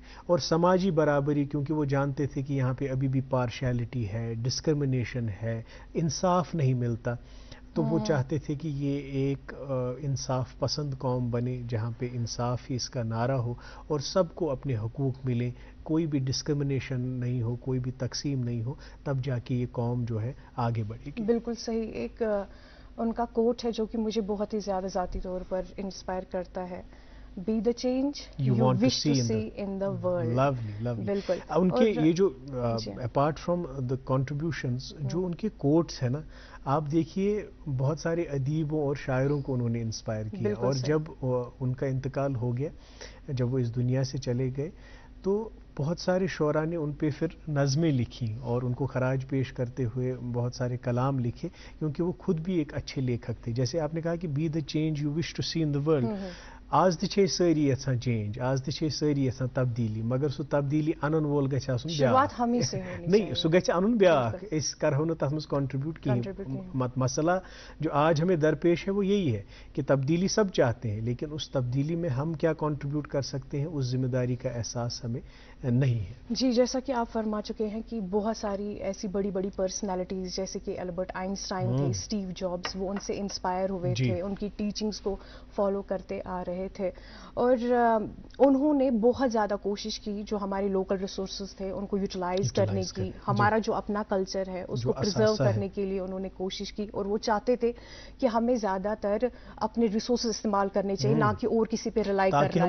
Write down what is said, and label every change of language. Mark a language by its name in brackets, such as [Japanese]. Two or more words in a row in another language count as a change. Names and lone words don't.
[Urdu] اور سماجی برابری، کیونکہ وہ جانتے تھے کہ یہاں پہ ابھی بھی پارشیلٹی ہے، ڈسکرمنیشن ہے، انصاف نہیں ملتا، تو وہ چاہتے تھے کہ یہ ایک انصاف پسند قوم بنے جہاں پہ انصاف ہی اس کا نعرہ ہو اور سب کو اپنے حقوق ملیں، کوئی بھی ڈسکرمنیشن نہیں ہو، کوئی بھی تقسیم نہیں ہو، تب جا کے یہ قوم جو ہے آگے بڑھے گی۔ بالکل صحیح۔ ایک ان کا کوٹ ہے جو کہ مجھے بہت ہی زیادہ ذاتی طور پر انسپائر کرتا ہے، [English] Be the change you wish to see in the world۔ [Urdu] lovely۔ بالکل۔ ان کے یہ جو [English] apart from the contributions, [Urdu] جو ان کے کوٹس ہیں نا، آپ دیکھیے بہت سارے ادیبوں اور شاعروں کو انہوں نے انسپائر کیا، اور جب ان کا انتقال ہو گیا، جب وہ اس دنیا سے چلے گئے، تو بہت سارے شعراء نے ان پہ پھر نظمیں لکھیں اور ان کو خراج پیش کرتے ہوئے بہت سارے کلام لکھے، کیونکہ وہ خود بھی ایک اچھے لیکھک تھے۔ جیسے آپ نے کہا کہ [English] be the change you wish to see in the world, [Kashmiri] آز تہ چھِ سٲری یژھان چینج، آز تہ چھِ سٲری یژھان تبدیلی، مگر سُہ تبدیلی انن وول گژھِ آسُن بیاکھ، نہیں سُہ گژھِ انُن بیاکھ، أسۍ کرہو نہٕ تتھ منٛز کنٹریبیوٹ کہیٖنۍ۔ [Urdu] مسئلہ جو آج ہمیں درپیش ہے وہ یہی ہے کہ تبدیلی سب چاہتے ہیں، لیکن اس تبدیلی میں ہم کیا کنٹریبیوٹ کر سکتے ہیں، اس ذمہ داری کا احساس ہمیں نہیں ہے۔ جی، جیسا کہ آپ فرما چکے ہیں کہ بہت ساری ایسی بڑی بڑی پرسنالٹیز جیسے کہ البرٹ آئنسٹائن تھے، اسٹیو جابس، وہ ان سے انسپائر ہوئے تھے، ان کی ٹیچنگز کو فالو کرتے آ رہے تھے، اور انہوں نے بہت زیادہ کوشش کی جو ہمارے [English] local resources [Urdu] تھے ان کو یوٹیلائز کرنے کی، ہمارا جو اپنا کلچر ہے اس کو پرزرو کرنے کے لیے انہوں نے کوشش کی، اور وہ چاہتے تھے کہ ہمیں زیادہ تر اپنے ریسورسز استعمال کرنے چاہیے، نہ کہ اور کسی پہ ریلائی کرنا چاہیے،